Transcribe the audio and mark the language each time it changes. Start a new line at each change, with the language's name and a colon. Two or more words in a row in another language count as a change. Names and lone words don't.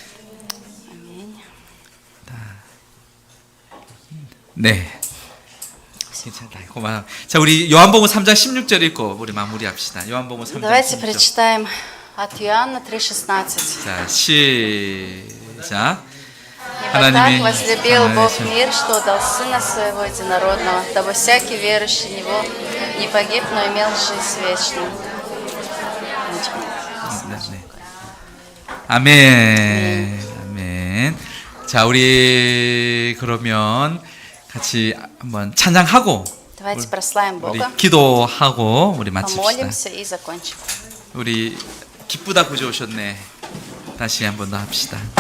Korean: 네. 괜찮다. 고마워. 자, 우리 요한복음 3장 16절 읽고 우리 마무리합시다. 요한복음 3장
Russian: Давайте
Korean: 16절.
Russian: прочитаем от Иоанна 3,16.
Korean: 자, 시작.
Russian: «Ибо так
Korean: 하나님이
Russian: возлюбил Бог
Korean: 사랑하신
Russian: мир, что дал Сына Своего Единородного, дабы всякий верующий в Него не погиб, но имел жизнь вечную».
Korean: 네. 아멘. 아멘. 자, 우리 그러면 같이 한번 찬양하고
Russian: Давайте прославим
Korean: 우리
Russian: Бога,
Korean: 기도하고 우리 마칩시다.
Russian: помолимся и закончим.
Korean: 우리 기쁘다 구조 오셨네. 다시 한번 더 합시다.